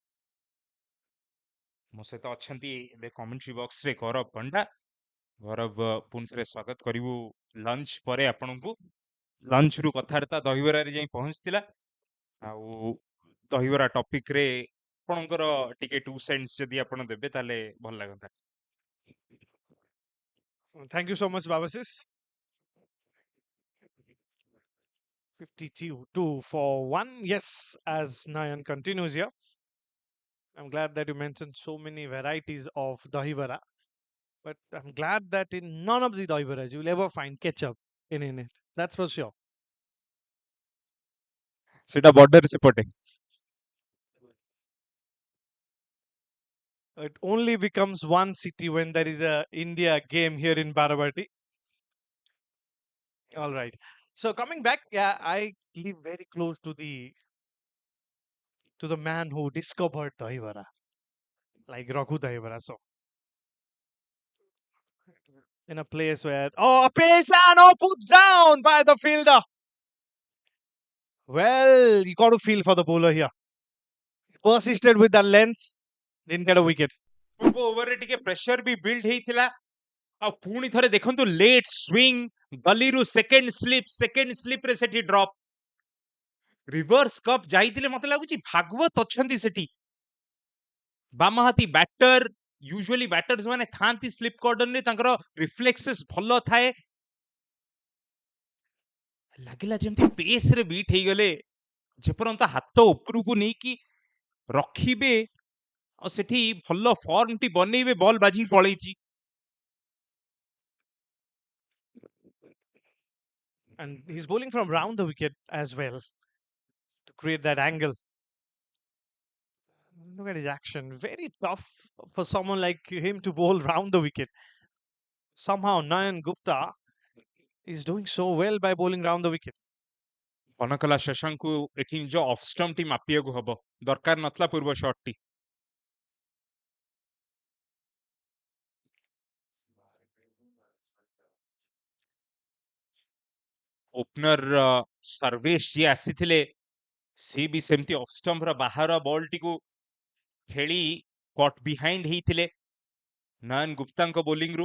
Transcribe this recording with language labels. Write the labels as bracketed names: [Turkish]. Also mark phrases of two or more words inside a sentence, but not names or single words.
[Odia] ମୋ ସହିତ ଅଛନ୍ତି ଏବେ କମେଣ୍ଟ୍ରି ବକ୍ସରେ ଗୌରବ ପଣ୍ଡା। ଗୌରବ, ପୁଣି ଥରେ ସ୍ୱାଗତ କରିବୁ ଲଞ୍ଚ ପରେ ଆପଣଙ୍କୁ। ଲଞ୍ଚ ରୁ କଥାବାର୍ତ୍ତା ଦହିବରାରେ ଯାଇ ପହଞ୍ଚିଥିଲା। ଆଉ ଦହିବରା ଟପିକରେ ଆପଣଙ୍କର ଟିକେ 2 ସେଣ୍ଟସ ଯଦି ଆପଣ ଦେବେ ତାହେଲେ ଭଲ ଲାଗନ୍ତା। [English] Thank you so much, Babasis. 52 for 1. Yes, as Nayan continues here. I'm glad that you mentioned so many varieties of dahivara. But I'm glad that in none of the dahivaras you will ever find ketchup in it. That's for sure. [Odia] ସେଟା ବର୍ଡର ସେପଟେ। [English] It only becomes one city when there is a India game here in Barabati. All right. So coming back, yeah, I live very close to the man who discovered Dahivara, like Raghu Dahivara. So in a place where a pace and put down by the fielder. Well, you got to feel for the bowler here. Persisted with the length, didn't get a wicket. [Odia] ପୂର୍ବ ଓଭରରେ ଟିକେ ପ୍ରେସର ବି ବିଲ୍ଡ ହେଇଥିଲା। ଆଉ ପୁଣି ଥରେ ଦେଖନ୍ତୁ [English] late swing, [Odia] ଗଲିରୁ [English] second slip [Odia] ସେଠି ଡ୍ରପ୍। [English] reverse cup [Odia] ଯାଇଥିଲେ, ମତେ ଲାଗୁଛି ଭାଗବତ ଅଛନ୍ତି ସେଠି। ବାମହାତୀ ବ୍ୟାଟର, ୟୁଜୁଆଲି ବ୍ୟାଟର୍ସ ମାନେ ଥାନ୍ତି [English] slip cordon, [Odia] ତାଙ୍କର ରିଫ୍ଲେକ୍ସେସ୍ ଭଲ ଥାଏ। ଲାଗିଲା ଯେମିତି ପେସରେ ବିଟ୍ ହେଇଗଲେ, ଯେପର୍ଯ୍ୟନ୍ତ ହାତ ଉପରକୁ ନେଇକି ରଖିବେ ଆଉ ସେଠି ଭଲ ଫର୍ମଟି ବନେଇବେ, ବଲ୍ ବାଜିକି ପଳେଇଛି। [English] And he's bowling from round the wicket as well to create that angle. Look at his action. Very tough for someone like him to bowl round the wicket. Somehow Nayan Gupta is doing so well by bowling round the wicket. [Odia] କନକଲା ଶଶାଙ୍କୁ ଏଠି ନିଜ [English] off stump [Odia] ମାପିବାକୁ ହବ, ଦରକାର ନଥିଲା ପୂର୍ବ ସଟ୍ଟି। ଓପନର ସର୍ବେଶ ଯିଏ ଆସିଥିଲେ, ସେ ବି ସେମିତି [English] off stump [Odia] ବାହାର ବଲଟିକୁ ଖେଳି [English] cut behind [Odia] ହେଇଥିଲେ ନୟନ ଗୁପ୍ତାଙ୍କ ବୋଲିଂରୁ।